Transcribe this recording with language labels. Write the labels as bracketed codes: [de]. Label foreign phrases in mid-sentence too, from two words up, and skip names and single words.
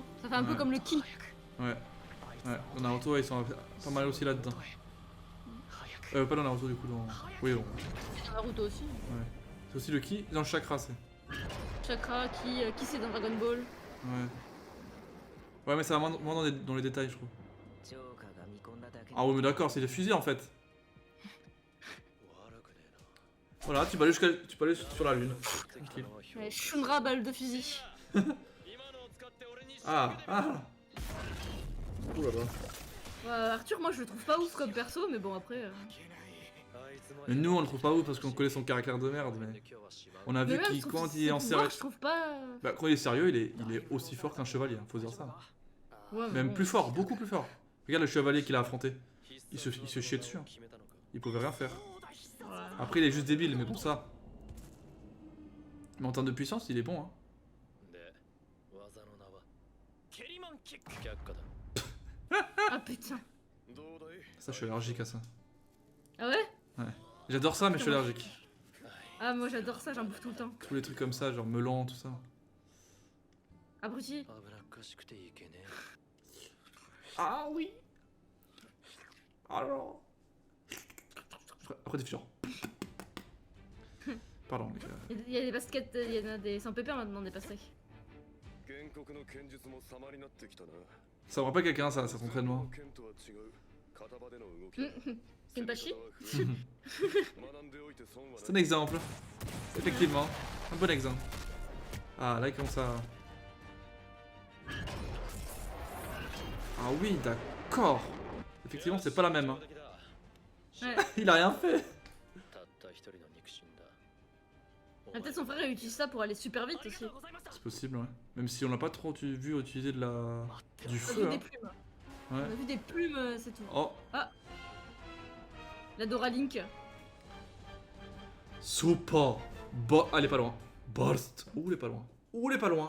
[fr] Ça fait un peu Ouais. comme le ki. Ouais. Ouais, dans Naruto, ils sont pas mal aussi là-dedans. Pas dans Naruto du coup, dans... Oui, bon. Dans Naruto aussi. C'est aussi le ki, dans le chakra, c'est. Chakra, qui c'est dans Dragon Ball. Ouais. Ouais, mais ça va moins dans les détails, je trouve. [ja] ジョーカーが見込んだだけ [fr] Ah ouais, mais d'accord, c'est des fusils en fait. [ja] 悪くね [fr] Voilà, tu peux aller sur la lune. [ja] えな [fr] Tranquille. Ouais, Shunra, balle de fusil. [ja] 今のを使って俺に [fr] Ah, ah. Ouh là là. Arthur, moi je le trouve pas ouf comme perso, mais bon après. [ja] あいつま [fr] Mais [ja] で [fr] nous, on le trouve pas ouf parce qu'on connaît son caractère de merde, mais [ja] 今日はしまう [fr] on a Mais vu même, je qu'il trouve quand que il est ses en pouvoirs, sérieux, je trouve pas. bah, quand il est sérieux, il est aussi fort qu'un chevalier, hein, faut dire ça. Ouais, mais Même bon. plus fort, beaucoup plus fort. Regarde le chevalier qu'il a affronté. Il se chiait dessus, hein. [ja] 決めたのか [fr] Il pouvait rien faire. Ouais. Après, il est juste débile, mais pour ça. Mais en termes de puissance, il est bon, hein. [ja] で技の名はケリマンキック却下だ [fr] Ah putain. [ja] どうだい [fr] Ça, je suis allergique à ça. Ah ouais? J'adore ça, mais je suis allergique. Ah, moi j'adore ça, j'en bouffe tout le temps. Tous les trucs comme ça, genre melon, tout ça. Abruti. [ja] 危なっかしくていけね [fr] Ah oui. Alors. Après, t'es genre. Pardon, les gars. Il y a des baskets, il y en a des sans pépère maintenant, des pastèques. [ja] 原告の剣術も様になってきたな [fr] Ça me rappelle quelqu'un, ça, cet entraînement. [ja] 剣とは違う片場での動きだ [fr] Kenpachi? [ja] 学んでおいて損は [fr] C'est un exemple. Effectivement. Un bon exemple. Ah, là, il commence à... Ah oui, d'accord. Effectivement, c'est pas la même. Hein. [ja] 上出来だ [fr] Ouais. Il a rien fait. [ja] たった一人の肉親だ [fr] Ah, peut-être son frère il utilise ça pour aller super vite aussi. C'est possible, ouais. Même si on l'a pas trop vu utiliser de la... du On a feu. vu des Hein. plumes. Ouais. On a vu des plumes, c'est tout. Oh, La Dora Link. super. Ah, elle est pas loin. Burst. Ouh, elle est pas loin. Ouh, elle est pas loin.